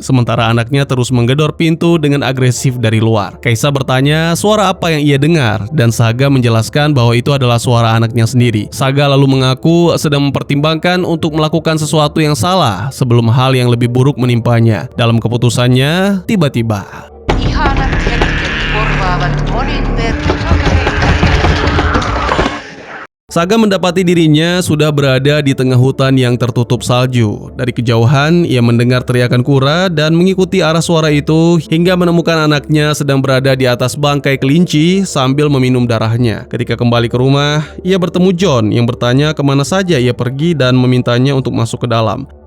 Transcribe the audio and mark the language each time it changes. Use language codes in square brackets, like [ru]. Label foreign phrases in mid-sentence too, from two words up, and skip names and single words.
[id] Sementara anaknya terus menggedor pintu dengan agresif dari luar. Kaisa bertanya suara apa yang ia dengar dan Saga menjelaskan bahwa itu adalah suara anaknya sendiri. Saga lalu mengaku sedang mempertimbangkan untuk melakukan sesuatu yang salah sebelum hal yang lebih buruk menimpanya. Dalam keputusannya, tiba-tiba [fi] Ihanat hetket korvaavat monin verran kavereita. [id] Saga mendapati dirinya sudah berada di tengah hutan yang tertutup salju. Dari kejauhan, ia mendengar teriakan Kura dan mengikuti arah suara itu hingga menemukan anaknya sedang berada di atas bangkai kelinci sambil meminum darahnya. Ketika kembali ke rumah, ia bertemu John yang bertanya kemana saja ia pergi dan memintanya untuk masuk ke dalam.